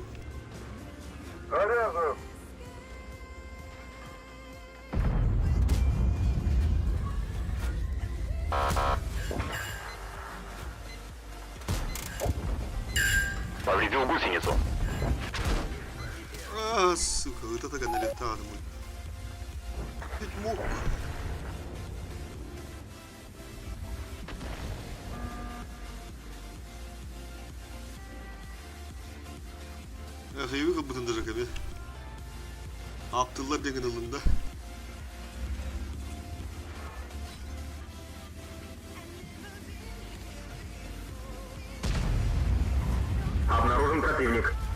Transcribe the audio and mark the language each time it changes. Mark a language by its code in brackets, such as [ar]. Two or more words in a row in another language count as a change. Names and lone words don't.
[ru] Заряжен. Повредил гусеницу. А, сука, вот это такая налетала мой. Ведь мог. [tr] Hayır kapatılacak abi. Abdullah Bey'in elinde. [ru] Обнаружен противник.